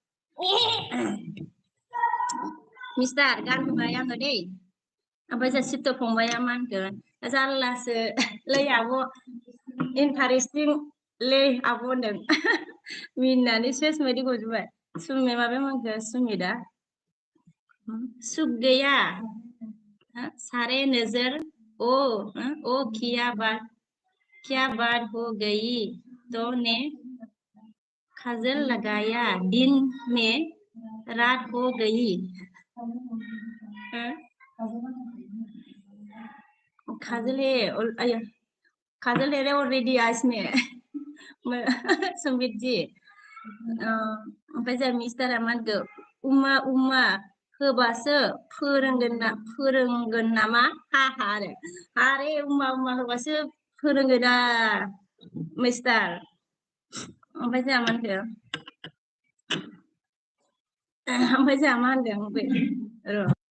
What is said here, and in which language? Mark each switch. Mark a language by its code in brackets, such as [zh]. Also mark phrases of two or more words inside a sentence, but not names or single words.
[brx] मिस्टार गानहोबाय आङो दै ओमफ्राय जों सित्त फंबाया मा होनगोन जारलासो लै आब' इन्टारेस्टिं लै आब' होनदों मिनिनानै सेस बायदि गजोब्बाय माबाया मा होनखो सुमितआ सुख गैया [hi] सारे नजर ओ क्या बात हो गई तो ने काजल लगाया दिन में रात हो गई काजल [brx] है ऑलरेडी आज में सुमित जी ओमफ्राय जोंहा मिस्टारा मा होनखो uma होबासो फोरोंगोन नामा हा आरो आरे uma होबासो फोरोंगोन मिस्टार ओमफ्राय जोंहा मा होनखो ओमफ्राय जोंहा मा होनदों बे र'